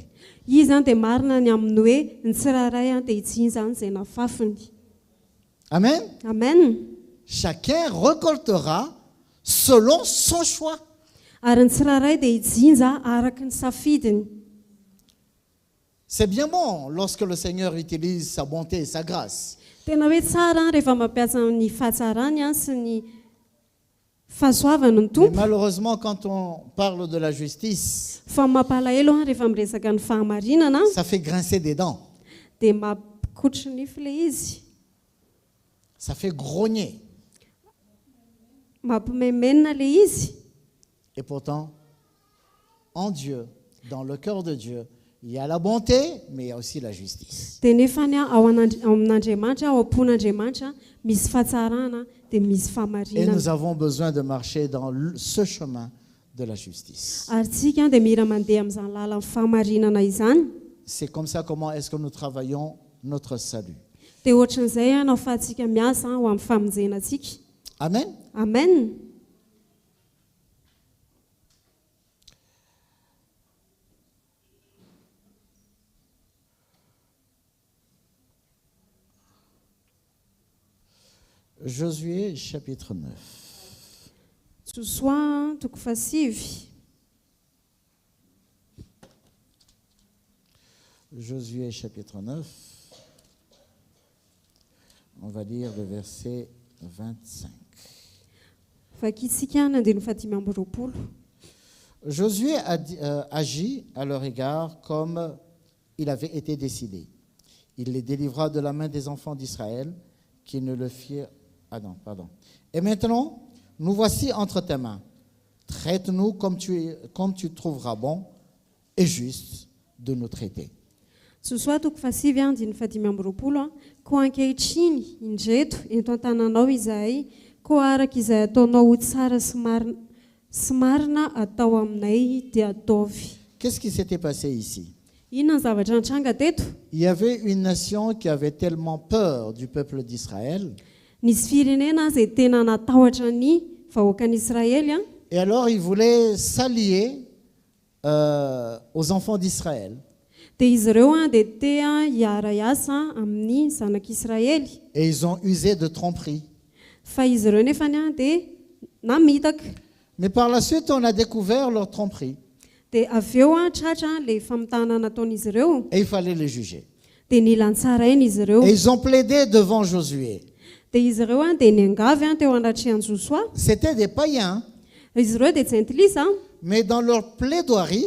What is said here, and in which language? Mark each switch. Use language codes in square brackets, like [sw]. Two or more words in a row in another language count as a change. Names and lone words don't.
[mg] izy a dia marina ny amin'ny hoe ny tsirairay a dia itsiny zany izay nafafiny. Amen. Amen. [fr] Chacun récoltera selon son choix. [mg] Ary ny tsirairay dia ijinja araky ny safidiny. [fr] C'est bien bon lorsque le Seigneur utilise sa bonté et sa grâce. [mg] Tena hoe tsara rehefa mampiasa ny fahatsarany a sy ny fahasoavany ny [fr] Mais [mg] tompo, [fr] malheureusement, quand on parle de la justice, [mg] fa mampalahelo a rehefa miresaka ny fahamarinana [fr] ça fait grincer des dents, [mg] dia mampikotry nify le izy, [fr] ça fait grogner. [mg] mampimemenina le izy. [fr] Et pourtant, en Dieu, dans le cœur de Dieu, il y a la bonté, mais il y a aussi la justice. [mg] Dia nefany a ao amin'Andriamanitra, ao am-pon'Andriamanitra misy fahatsarana dia misy [fr] Et [mg] fahamarinana. [fr] nous avons besoin de marcher dans ce chemin de la justice. [mg] Ary tsika dia mira mandeha amin'izany lalan'ny fahamarinana izany. [fr] C'est comme ça comment est-ce que nous travaillons notre salut. [mg] Dia ohatran'izay a nao fahatsika miasa ho amin'ny famonjenantsika. Amen. Amen. [fr] Josué chapitre 9. [mg] Josué toko fasivy. [fr] Josué chapitre 9. On va lire le verset 25. [mg] Vakitsika nandino fatimy amby roapolo. [fr] Josué agit à leur égard comme il avait été décidé. Il les délivra de la main des enfants d'Israël qui ne le firent. Ah non, pardon. Et maintenant, nous voici entre tes mains. Traite-nous comme tu trouveras bon et juste de nous traiter. [mg] Josué toko fasivy andiny fatimy amby roapolo a. Koa ankehitriny indreto eto an-tananao izahay, koa araka izay ataonao ho tsara sy marina atao aminay dia ataovy. [fr] Qu'est-ce qui s'était passé ici? [mg] Inona ny zavatra nitranga teto? [fr] Il y avait une nation qui avait tellement peur du peuple d'Israël. [mg] Nisy firenena izay tena natahotra ny vahoakan'Israely a. [fr] Et alors, ils voulaient s'allier aux enfants d'Israël. [mg] Dia izy ireo a dia te a hiara iasa amin'ny zanak'Israely. [fr] Et ils ont usé de tromperie. [mg] Fa izy ireo nefany a dia namitaka. [fr] Mais par la suite, on a découvert leur tromperie. [mg] Dia avy eo a tratra le famitana nataon'izy ireo. [fr] Et il fallait les juger. [mg] Dia nilantsaraina izy ireo. [fr] Et ils ont plaidé devant Josué. [mg] Dia izy ireo a dia niangavy a teo andatrehan'i Josué. [fr] C'était des païens, [mg] Izy ireo dia tsy antilisa, [fr] mais dans leur plaidoirie,